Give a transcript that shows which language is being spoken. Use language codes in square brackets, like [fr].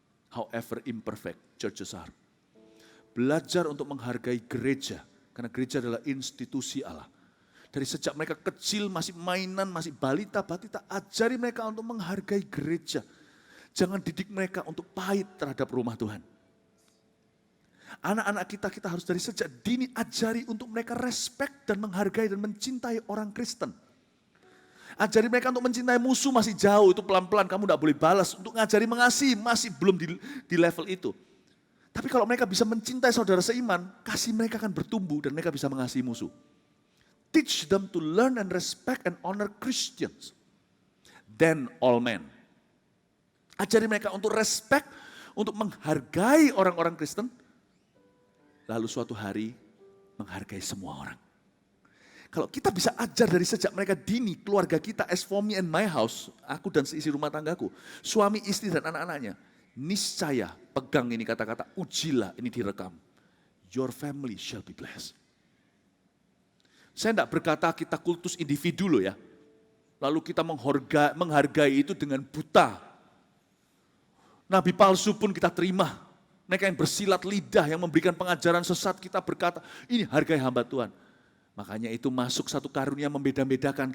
[en] However imperfect churches are. [id] Belajar untuk menghargai gereja. Karena gereja adalah institusi Allah. Dari sejak mereka kecil, masih mainan, masih balita-balita, ajari mereka untuk menghargai gereja. Jangan didik mereka untuk pahit terhadap rumah Tuhan. Anak-anak kita harus dari sejak dini ajari untuk mereka respect dan menghargai dan mencintai orang Kristen. Ajari mereka untuk mencintai musuh masih jauh, itu pelan-pelan kamu tidak boleh balas. Untuk ngajari mengasihi masih belum di level itu. Tapi kalau mereka bisa mencintai saudara seiman, kasih mereka akan bertumbuh dan mereka bisa mengasihi musuh. [en] Teach them to learn and respect and honor Christians. Then all men. [id] Ajari mereka untuk respect, untuk menghargai orang-orang Kristen. Lalu suatu hari menghargai semua orang. Kalau kita bisa ajar dari sejak mereka dini, keluarga kita, [en] as for me and my house, [id] aku dan seisi rumah tanggaku, suami, istri dan anak-anaknya, niscaya pegang ini kata-kata, ujilah, ini direkam. [en] Your family shall be blessed. [id] Saya tidak berkata kita kultus individu loh ya. Lalu kita menghargai itu dengan buta. Nabi palsu pun kita terima. Mereka yang bersilat lidah, yang memberikan pengajaran sesat, kita berkata, ini hargai hamba Tuhan. Makanya itu masuk satu karunia membeda-bedakan.